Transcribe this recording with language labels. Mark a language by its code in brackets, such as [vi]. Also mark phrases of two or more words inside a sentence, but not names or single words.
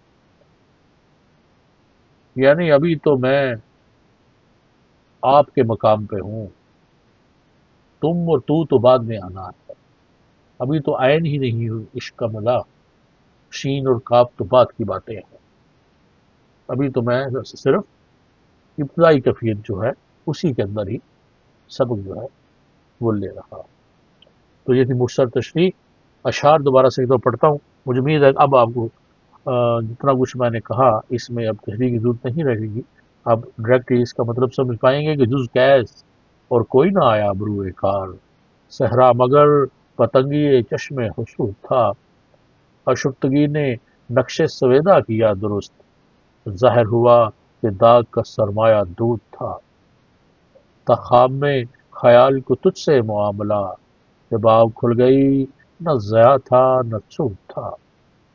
[ur] یعنی ابھی تو میں آپ کے مقام پہ ہوں، تم اور تو بعد میں آنا ہے، ابھی تو عین ہی نہیں ہوں عشق کا ملا، شین اور کاف تو بات کی باتیں ہیں، ابھی تو میں صرف ابتدائی کیفیت جو ہے اسی کے اندر ہی سبق جو ہے وہ لے رہا ہوں۔ تو یہ تھی مختصر تشریح۔ اشعار دوبارہ سے ایک دفعہ پڑھتا ہوں، مجھے امید ہے اب آپ کو جتنا کچھ میں نے کہا اس میں اب تشریح کی ضرورت نہیں رہے گی، اب ڈائریکٹلی اس کا مطلب سمجھ پائیں گے کہ جز کیس اور کوئی نہ آیا بروئے کار، صحرا مگر پتنگی چشم حسود تھا، اشفتگی نے نقش سویدا کیا درست، ظاہر ہوا کہ داغ کا سرمایہ دود تھا، تا خواب میں خیال کو تجھ سے معاملہ، جب آنکھ کھل گئی نہ ضیاء تھا نہ سود تھا۔